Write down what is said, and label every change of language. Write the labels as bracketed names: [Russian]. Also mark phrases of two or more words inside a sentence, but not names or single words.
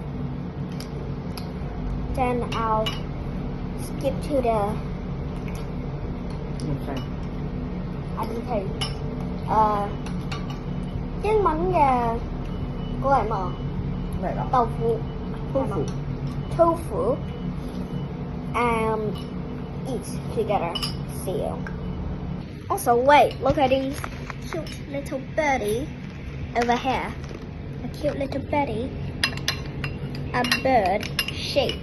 [English] Then I'll skip to the [Vietnamese] Nhân xanh. [English] anything. [Cantonese] 英文嘅嗰個係乜啊？咩嚟㗎？豆腐豆腐。 [English] tofu and eat together. See you. Also, wait, look at these cute little birdie over here. A cute little birdie. A bird shape.